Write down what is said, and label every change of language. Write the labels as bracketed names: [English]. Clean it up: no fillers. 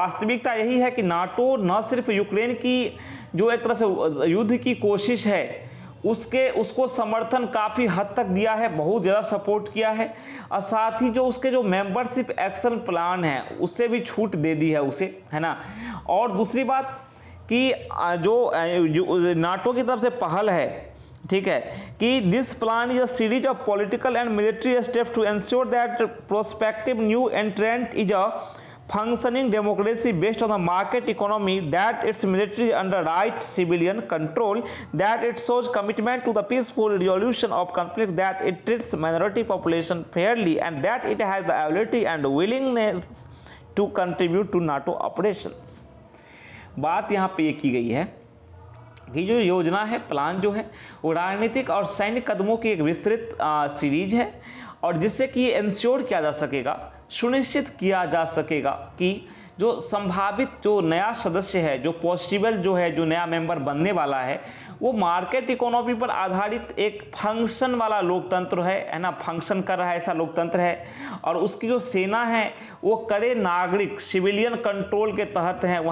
[Hindi] वास्तविकता यही है कि नाटो न सिर्फ यूक्रेन की जो एक तरह से युद्ध की कोशिश है उसको समर्थन काफ़ी हद तक दिया है, बहुत ज़्यादा सपोर्ट किया है, और साथ ही जो उसके जो मेंबरशिप एक्शन प्लान है उससे भी छूट दे दी है उसे, है ना। और दूसरी बात कि जो नाटो की तरफ से पहल है, ठीक है, कि [English] This plan is a series of political and military steps to ensure that prospective new entrant is a functioning democracy based on the market economy, that its military under right civilian control, that it shows commitment to the peaceful resolution of conflicts, that it treats minority population fairly, and that it has the ability and willingness to contribute to NATO operations। [Hindi] बात यहाँ पे ये की गई है कि जो योजना है, प्लान जो है, वो राजनीतिक और सैन्य कदमों की एक विस्तृत सीरीज है, और जिससे कि ये इंश्योर किया जा सकेगा, सुनिश्चित किया जा सकेगा कि जो संभावित जो नया सदस्य है, जो पॉसिबल जो है, जो नया मेंबर बनने वाला है, वो मार्केट इकोनॉमी पर आधारित एक फंक्शन वाला लोकतंत्र है ना, फंक्शन कर रहा है ऐसा लोकतंत्र है, और उसकी जो सेना है वो कड़े नागरिक सिविलियन कंट्रोल के तहत है।